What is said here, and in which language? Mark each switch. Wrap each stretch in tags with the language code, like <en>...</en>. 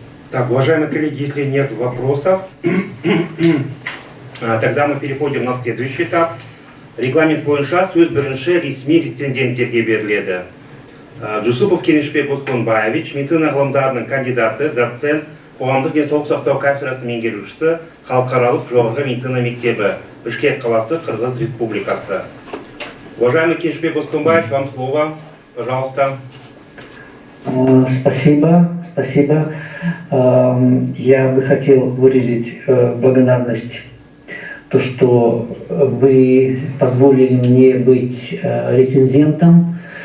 <ru>Так, уважаемые коллеги, если нет вопросов, тогда мы переходим на следующий этап.</ru> <kk>Регламент бойынша сөз бірінші ресми рецензенттерге беріледі. Джусупов Кенешбек Осконбаевич, медицина ғылымдарының кандидаты, доцент, қоғамдық денсаулық сақтау кафедрасының меңгерушісі, халықаралық жоғарғы медицина мектебі, Бішкек қаласы, Қырғыз Республикасы.</kk> <ru>Уважаемый Кенешбек Осконбаевич, вам слово, пожалуйста. Спасибо. Я бы хотел выразить благодарность, то, что вы позволили мне быть рецензентом.</ru>